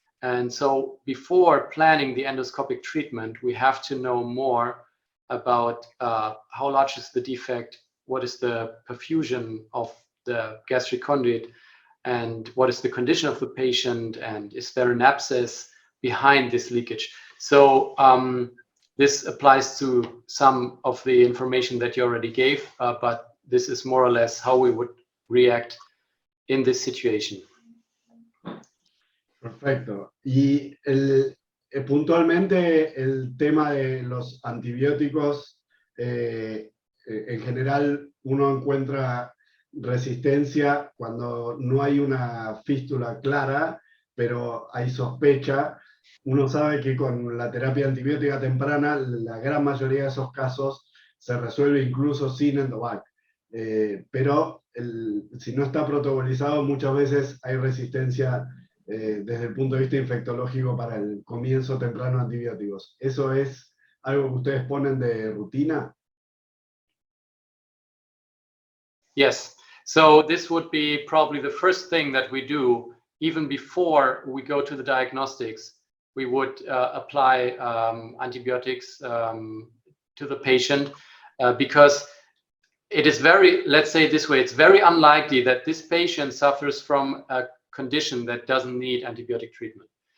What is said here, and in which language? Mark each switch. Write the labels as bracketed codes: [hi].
[en] And so before planning the endoscopic treatment, we have to know more about how large is the defect, what is the perfusion of the gastric conduit, and what is the condition of the patient, and is there an abscess behind this leakage. So this applies to some of the information that you already gave, but this is more or less how we would react in this situation. [es] Perfecto. Y puntualmente el tema de los antibióticos, en general uno encuentra resistencia cuando no hay una fístula clara, pero hay sospecha. Uno sabe que con la terapia antibiótica temprana, la gran mayoría de esos casos se resuelve incluso sin endovac. Pero si no está protocolizado, muchas veces hay resistencia desde el punto de vista infectológico para el comienzo temprano de antibióticos. ¿Eso es algo que ustedes ponen de rutina? [en] Yes, so this would be probably the first thing that we do even before we go to the diagnostics. We would apply antibiotics to the patient because it is very, let's say it this way, it's very unlikely that this patient suffers from a condition that doesn't need antibiotic treatment.